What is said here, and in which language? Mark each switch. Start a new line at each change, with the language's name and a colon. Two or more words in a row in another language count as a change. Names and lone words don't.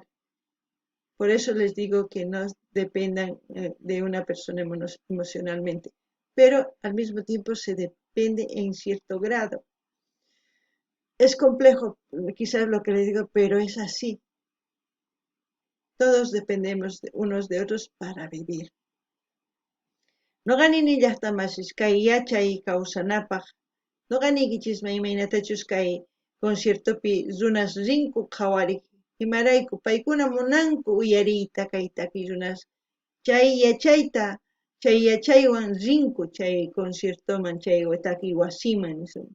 Spanish: Por eso les digo que no dependan de una persona emocionalmente, pero al mismo tiempo se depende en cierto grado. Es complejo, quizás lo que les digo, pero es así. Todos dependemos de unos de otros para vivir.
Quechua: Noqanini llaqtamasish kay yachay kawsanapaq, noqanikichis imaynatachus kay conciertopi runas rinku qhawariq imarayku paykuna munanku uyariyta kay takiy runas chay yachaywan rinku chay conciertoman chay takiy wasiman nispa